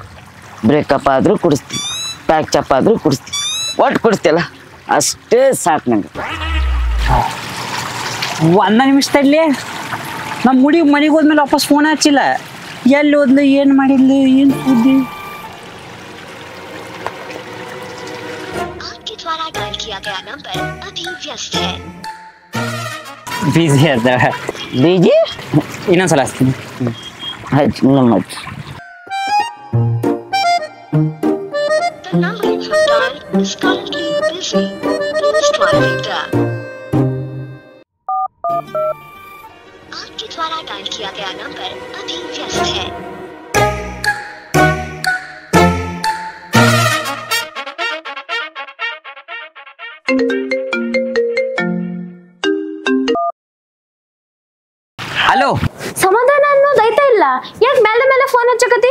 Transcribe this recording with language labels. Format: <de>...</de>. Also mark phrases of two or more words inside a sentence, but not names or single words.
<kn>ಬ್ರೇಕಪ್ ಆದ್ರೂ ಕುಡಿಸ್ತೀನಿ, ಪ್ಯಾಕ್ ಚಪ್ ಆದ್ರೂ ಕುಡಿಸ್ತೀನಿ, ಒಟ್ಟು ಕುಡಿಸ್ತಿಲ್ಲ ಅಷ್ಟೇ ಸಾಕು ನಂಗೆ. ಒಂದ ನಿಮಿಷ ತಡ್ಲಿ, ನಮ್ಮ ಮುಡಿ ಮನೆಗೆ ಹೋದ್ಮೇಲೆ ವಾಪಸ್ ಫೋನ್ ಹಚ್ಚಿಲ್ಲ. ಎಲ್ಲಿ ಹೋದ್ಲು, ಏನು ಮಾಡಿದ್ಲು, ಏನು ಸುದ್ದಿ?</kn> <hi>आपके द्वारा डायल किया गया नंबर अभी व्यस्त है.</hi> <kn>ಬಿಸಿ ಅದ. ಬೀಜಿ ಇನ್ನೊಂದ್ಸಲ ಹಚ್ತೀನಿ. ಹಚ್ಚಿ ನಮ್ಮ</kn> <en>The number you have dialed is currently busy. Please try later.</en> <hi>आपके द्वारा डायल किया गया नंबर अभी व्यस्त है.</hi> <kn>ಹಲೋ, ಸಮಾಧಾನ ಅನ್ನೋದು ಐತಾ ಇಲ್ಲ. ಯಾಕೆ ಮೇಲೆ ಮೇಲೆ ಫೋನ್ ಹಚ್ಚಕತಿ?</kn>